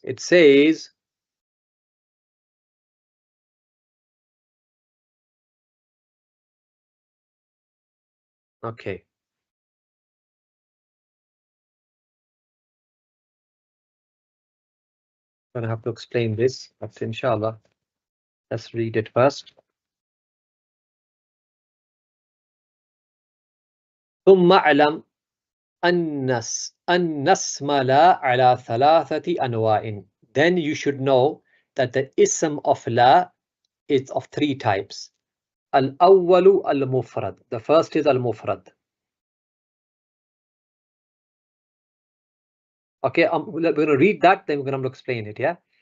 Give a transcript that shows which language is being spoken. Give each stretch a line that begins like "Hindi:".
English: It says, okay, I'm gonna have to explain this, but inshallah, let's read it first.
Arabic: ثم اعلم أن اسم لا على ثلاثة أنواع.
English: Then you should know that the ism of la is of three types.
Arabic: Al-awwalu al-mufrad.
English: The first is al-mufrad. Okay, we're going to read that, then we're going to explain it, yeah?